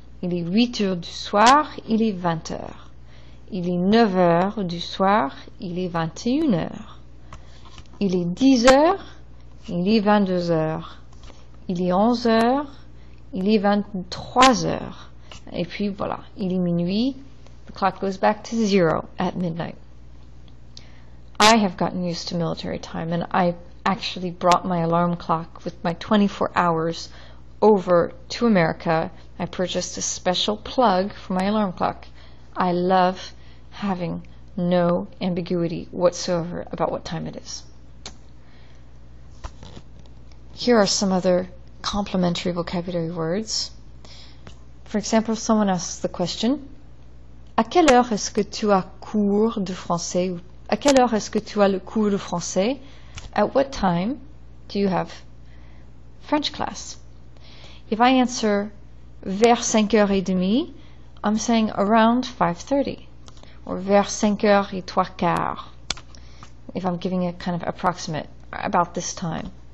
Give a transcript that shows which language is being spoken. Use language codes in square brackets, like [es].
[fr] Il est 8h du soir, il est 20h. Il est 9h du soir, il est 21h. Il est 10h, il est 22h. Il est 11h, il est 23h. Et puis voilà, il est minuit. [en] The clock goes back to 0 at midnight. I have gotten used to military time, and I actually brought my alarm clock with my 24 hours over to America. I purchased a special plug for my alarm clock. I love having no ambiguity whatsoever about what time it is. Here are some other complementary vocabulary words. For example, if someone asks the question, [fr] à quelle heure est-ce que tu as cours de français? À quelle heure est-ce que tu as le cours de français? [en] At what time do you have French class? If I answer [fr] vers 5h30, [en] I'm saying around 5:30, or [fr] vers 5h15, [en] if I'm giving a kind of approximate, about this time.